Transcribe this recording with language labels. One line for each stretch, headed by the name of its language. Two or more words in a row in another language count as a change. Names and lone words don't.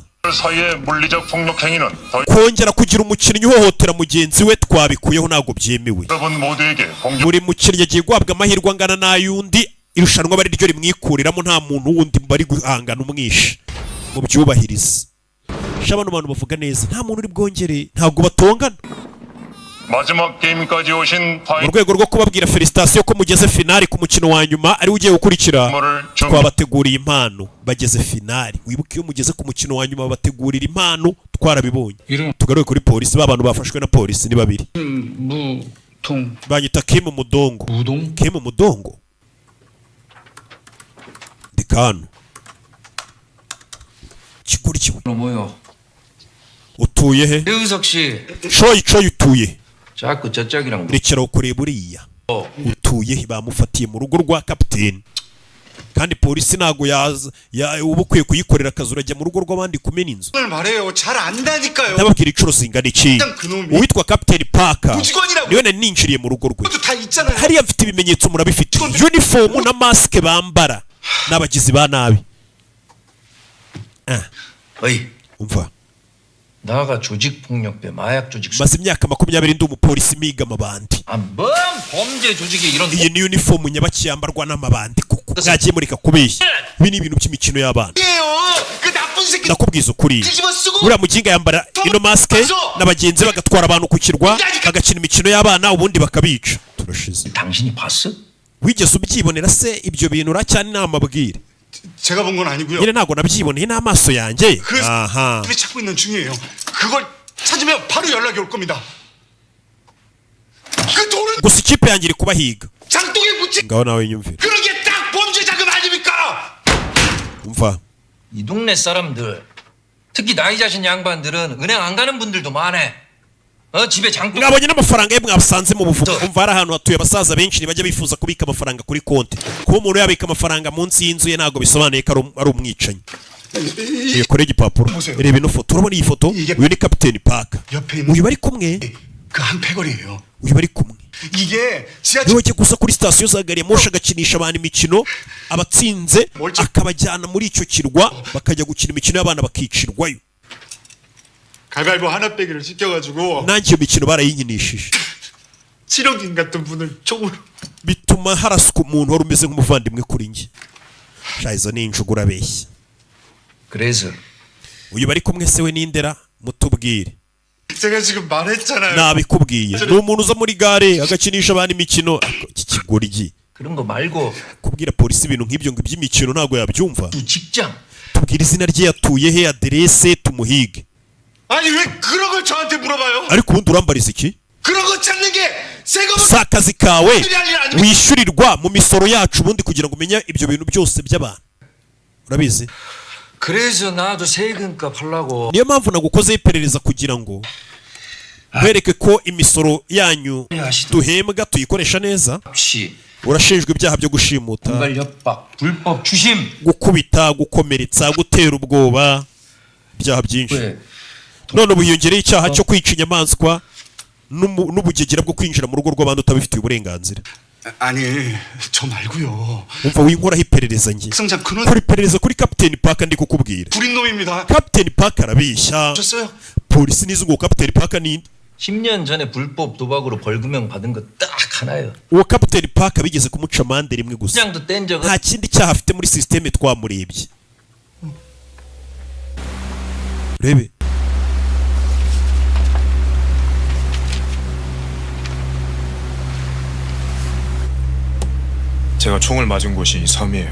Korean: 사이의 물리적 폭력 행위는 더
Kinyarwanda: kongera kugira umukinnyi uhohotera mugenzi we twabikuyeho ntabwo byemewe
Korean: 여러분 모두에게 공정
Kinyarwanda: buri mukinnyi agiye guhabwa amahirwe angana n'ay'undi irushanwa aba ari ryo rimwikuriramo nta muntu wundi bari guhangana umwishe mu byubahirize bano bantu bavuga neza nta muntu uri bwongere ntabwo batongana
Korean: 마지막 게임까지 오신
Kinyarwanda: mu
Korean: 파인
Kinyarwanda: rwego rwo kubabwira felicitasiyo ko mugeze finali ku mukino wa nyuma ari ugiye gukurikira
Korean: 선물을 좀
Kinyarwanda: twabateguriye impano bageze finali wibuke iyo mugeze ku mukino wa nyuma babategurira impano twarabibonye tugaruke kuri polisi ba bantu bafashwe na polisi ni babiri
Korean: 무통
Kinyarwanda: banyita Kim Mudongo
Korean: 우동
Kinyarwanda: Kim Mudongo Dikano kiguri kiwe
Korean: 뭐요?
Kinyarwanda: utuye he
Korean: 배우석 씨,
Kinyarwanda: coyi utuye
Korean: 자꾸 저쪽이랑
Kinyarwanda: rekera kureba uriya utuye he bamufatiye mu rugo rwa kapiteni kandi polisi ntago yaza uba ukwiye kuyikorera akazi urajya mu rugo rw'abandi kumena inzu
Korean: 말해요. 잘 안다니까요.
Kinyarwanda: ndababwira inshuro zingana iki uwitwa kapiteni paka niwe nari ninjiriye mu rugo rwe
Korean: 다 있잖아요.
Kinyarwanda: hariya mfite ibimenyetso murabifite uniform na masike bambara n'abagizi ba nabi
Korean: 어이,
Kinyarwanda: umva
Korean: 나가 조직폭력배 마약 조직
Kinyarwanda: maze imyaka 20 ndi umupolisi miga amabandi
Korean: 뭔 범죄 조직이 이런
Kinyarwanda: iyi ni uniform nyabakiyambarwa n'amabandi kuko mwagiye mureka kubeshya ibi ni ibintu by'imikino y'abana
Korean: 그 나쁜 새끼
Kinyarwanda: ndakubwiza ukuri
Korean: 뒤집어 쓰고
Kinyarwanda: uriya muginga yambara ino masike n'abagenzi bagatwara abantu ku kirwa bagakina imikino y'abana ubundi bakabica turashize
Korean: 당신이 봤어?
Kinyarwanda: wigeze ubyibonera se ibyo bintu uracyane namabwire
Korean: 제가 본 건 아니고요.
Kinyarwanda: nyine ntabwo nabyiboneye n'amaso yanjye
Korean: 그
Kinyarwanda: aha
Korean: 집에 찾고 있는 중이에요. 그걸 찾으면 바로 연락이 올 겁니다. 그 돈은
Kinyarwanda: gusa ikipe yanjye iri kubahiga
Korean: 장독에 묻힌
Kinyarwanda: ngaho nawe nyumvire
Korean: 그런 게 딱 범죄 자금 아닙니까?
Kinyarwanda: umva
Korean: 이 동네 사람들, 특히 나이 자신 양반들은 은행 안 가는 분들도 많아. 집에 장독
Kinyarwanda: mwabonye n'amafaranga ye mwasanze mu buvumo umva hari ahantu hatuye abasaza benshi ntibajya bifuza kubika amafaranga kuri konti kuba umuntu yabika amafaranga munsi y'inzu ye ntabwo bisobanuye ko ari umwicanyi kore igipapuro reba ino foto urabona iyi foto uyu ni kapiteni paka uyu bari kumwe
Korean: 그 한 패거리예요.
Kinyarwanda: uyu bari kumwe
Korean: 이게 지하철
Kinyarwanda: niwe wajya gusa kuri sitasiyo za gari ya moshi agakinisha abantu imikino abatsinze akabajyana muri icyo kirwa bakajya gukina imikino y'abana bakicirwayo
Korean: 가위바위보 하나 빼기를 시켜가지고
Kinyarwanda: nanjye iyo mikino barayinkinishije
Korean: 7억인 같은 분을 총으로
Kinyarwanda: bituma haraswa umuntu wari umeze nk'umuvandimwe kuri njye sha izo ni injugu urabeshya
Korean: 그래서
Kinyarwanda: uyu bari kumwe se we n'indera mutubwire
Korean: 제가 지금 말했잖아요.
Kinyarwanda: nabikubwiye ni umuntu uza muri gare agakinisha abantu imikino iki kigoryi
Korean: 그런 거 말고
Kinyarwanda: kubwira polisi ibintu nk'ibyo ngo iby'imikino ntabwo yabyumva
Korean: 이 직장
Kinyarwanda: tubwire izina rye yatuye he aderese tumuhige
Korean: 아니 왜 그런 걸 저한테 물어봐요?
Kinyarwanda: ariko ubundi urambariza iki
Korean: 그 그런 거 찾는 게 세금을
Kinyarwanda: si akazi kawe wishyurirwa mu misoro yacu ubundi kugira ngo umenye ibyo bintu byose by'abantu urabizi
Korean: 그래서 나도 세금값 하려고.
Kinyarwanda: niyo mpamvu nagukozeho iperereza kugira ngo nkwereke ko imisoro yanyu duhembwa tuyikoresha neza. urashinjwa ibyaha byo gushimuta,
Korean: 협박, 불법 추심,
Kinyarwanda: gukubita, gukomeretsa, gutera ubwoba, ibyaha byinshi. none ubu hiyongereho icyaha cyo kwica inyamaswa n'ubugegera bwo kwinjira mu rugo rw'abandi utabifitiye uburenganzira.
Korean: 아니 저 말고요.
Kinyarwanda: umva winkoraho iperereza njye
Korean: 승장 그는
Kinyarwanda: kuri iperereza kuri Kapiteni Parker ndi kukubwira.
Korean: 불인 놈입니다.
Kinyarwanda: Kapiteni Parker arabeshya.
Korean: 졌어요.
Kinyarwanda: polisi nizo ngo Kapiteni Parker ni
Korean: 10년 전에 불법 도박으로 벌금형 받은 거 딱 하나예요.
Kinyarwanda: uwo Kapiteni Parker bigeze kumuca amande rimwe gusa.
Korean: 시장도 뗀 적은
Kinyarwanda: nta kindi cyaha afite muri systeme twamurebye. rebe
Korean: 제가 총을 맞은 곳이 이 섬이에요.